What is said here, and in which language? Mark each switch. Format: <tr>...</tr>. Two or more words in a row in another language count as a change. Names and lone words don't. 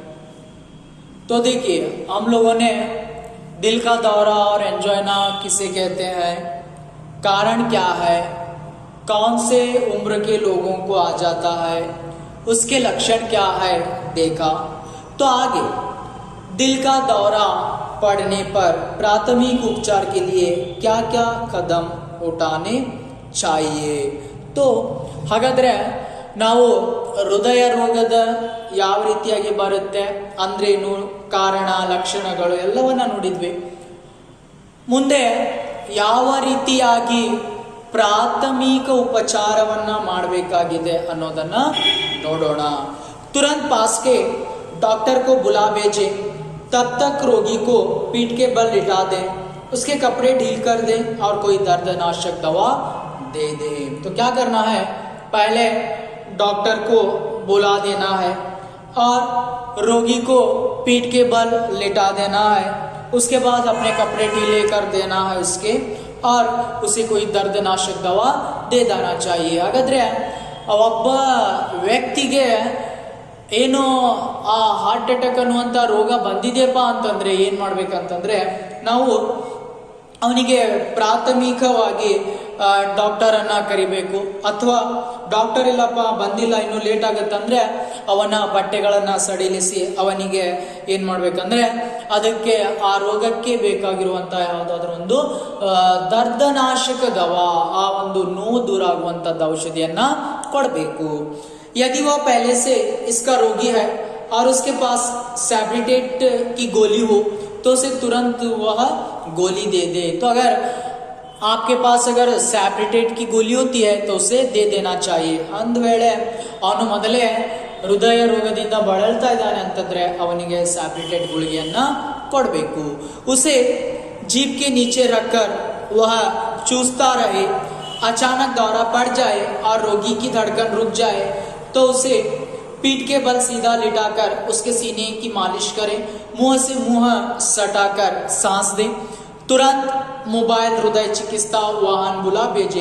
<hi>तो देखिए, हम लोगों ने दिल का दौरा और एंजाइना किसे कहते हैं, कारण क्या है, कौन से उम्र के लोगों को आ जाता है, उसके लक्षण क्या है देखा। तो आगे दिल का दौरा पड़ने पर प्राथमिक उपचार के लिए क्या क्या कदम उठाने चाहिए।</hi> <kn>तो ಹಾಗಾದ್ರೆ ನಾವು ಹೃದಯ ರೋಗದ ಯಾವ ರೀತಿಯಾಗಿ ಬರುತ್ತೆ ಅಂದ್ರೇನು, ಕಾರಣ, ಲಕ್ಷಣಗಳು ಎಲ್ಲವನ್ನ ನೋಡಿದ್ವಿ. ಮುಂದೆ ಯಾವ ರೀತಿಯಾಗಿ ಪ್ರಾಥಮಿಕ ಉಪಚಾರವನ್ನ ಮಾಡಬೇಕಾಗಿದೆ ಅನ್ನೋದನ್ನ ನೋಡೋಣ.</kn> <hi>तुरंत पास के डॉक्टर को बुला भेजे, तब तक रोगी को पीठ के बल लिटा दें, उसके कपड़े ढील कर दें और कोई दर्दनाशक दवा दे दें. तो क्या करना है, पहले डॉक्टर को बुला देना है और रोगी को पीठ के बल लिटा देना है. उसके बाद अपने कपड़े ढीले कर देना है उसके, और उसे कोई दर्दनाशक दवा दे देना चाहिए.</hi> <kn>ಹಾಗಾದ್ರೆ ಒಬ್ಬ ವ್ಯಕ್ತಿಗೆ ಏನು ಆ</kn> <en>heart attack</en> <kn>ಅನ್ನುವಂಥ ರೋಗ ಬಂದಿದೆಯಪ್ಪ ಅಂತಂದ್ರೆ ಏನು ಮಾಡ್ಬೇಕಂತಂದ್ರೆ, ನಾವು ಅವನಿಗೆ ಪ್ರಾಥಮಿಕವಾಗಿ ಡಾಕ್ಟರ್ ಅನ್ನ ಕರಿಬೇಕು. ಅಥವಾ ಡಾಕ್ಟರ್ ಇಲ್ಲಪ್ಪ ಬಂದಿಲ್ಲ, ಇನ್ನು ಲೇಟ್ ಆಗುತ್ತಂದ್ರೆ ಅವನ ಬಟ್ಟೆಗಳನ್ನ ಸಡಿಲಿಸಿ ಅವನಿಗೆ ಏನ್ ಮಾಡ್ಬೇಕಂದ್ರೆ ಅದಕ್ಕೆ ಆ ರೋಗಕ್ಕೆ ಬೇಕಾಗಿರುವಂತ ಯಾವುದಾದ್ರೂ ಒಂದು</kn> <hi>दर्दनाशक दवा,</hi> <kn>ಆ ಒಂದು ನೋವು ದೂರ ಆಗುವಂತದ್ದು ಔಷಧಿಯನ್ನ ಕೊಡಬೇಕು.</kn> <hi>यदि वह पहले से इसका रोगी है और उसके पास सैब्रिटेट की गोली हो तो उसे तुरंत वह गोली दे दे. तो अगर आपके पास अगर सैब्रिटेट की गोली होती है तो उसे दे देना चाहिए.</hi> <kn>ಒಂದು ವೇಳೆ ಅವನು ಮೊದಲೇ ಹೃದಯ ರೋಗದಿಂದ ಬಳಲ್ತಾ ಇದ್ದಾನೆ ಅಂತಂದ್ರೆ ಅವನಿಗೆ सैब्रिटेट ಗುಳಿಗೆಯನ್ನ ಕೊಡಬೇಕು.</kn> <hi>उसे जीभ के नीचे रखकर वह चूसता रहे. अचानक दौरा पड़ जाए और रोगी की धड़कन रुक जाए तो उसे पीठ के बल सीधा लिटाकर उसके सीने की मालिश करें. मुंह से मुंह सटाकर सांस दें. तुरंत मोबाइल हृदय चिकित्सा वाहन बुला भेजें.</hi>